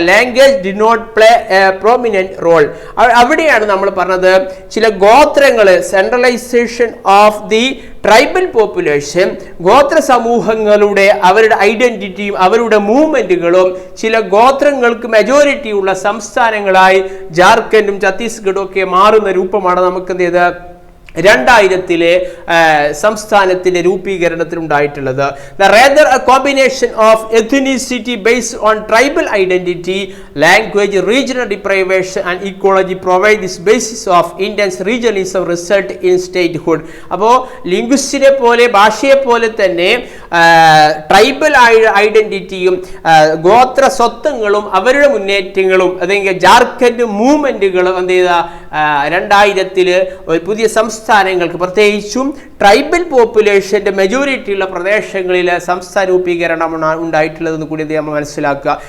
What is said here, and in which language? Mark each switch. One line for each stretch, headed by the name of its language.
English: Language the not play a prominent role.
Malayalam: അവിടെയാണ് നമ്മൾ പറഞ്ഞത് ചില ഗോത്രങ്ങൾ,
English: centralization of the tribal population,
Malayalam: ഗോത്ര സമൂഹങ്ങളുടെ അവരുടെ ഐഡന്റിറ്റിയും അവരുടെ മൂവ്മെന്റുകളും ചില ഗോത്രങ്ങൾക്ക് മെജോറിറ്റി ഉള്ള സംസ്ഥാനങ്ങളായി ജാർഖണ്ഡും ഛത്തീസ്ഗഡും ഒക്കെ മാറുന്ന രൂപമാണ് നമുക്ക് എന്ത് ചെയ്ത് 2000 സംസ്ഥാനത്തിന്റെ രൂപീകരണത്തിൽ ഉണ്ടായിട്ടുള്ളത്.
English: rather a combination of ethnicity based on tribal identity, language, regional deprivation and ecology provide this basis of India's regionalism result in statehood.
Malayalam: അപ്പോൾ ലിംഗ്വിസ്റ്റിനെ പോലെ ഭാഷയെ പോലെ തന്നെ ട്രൈബൽ ഐഡന്റിറ്റിയും ഗോത്ര സ്വത്വങ്ങളും അവരുടെ മുന്നേറ്റങ്ങളും അല്ലെങ്കിൽ ജാർഖണ്ഡ് മൂവ്മെന്റുകളും എന്ത് ചെയ്ത 2000 ഒരു പുതിയ സംസ്ഥാനങ്ങൾക്ക് പ്രത്യേകിച്ചും ട്രൈബൽ പോപ്പുലേഷന്റെ മെജോറിറ്റി ഉള്ള പ്രദേശങ്ങളിൽ സംസ്ഥാന രൂപീകരണമാണ് ഉണ്ടായിട്ടുള്ളതെന്ന് കൂടി നമ്മൾ മനസ്സിലാക്കുക.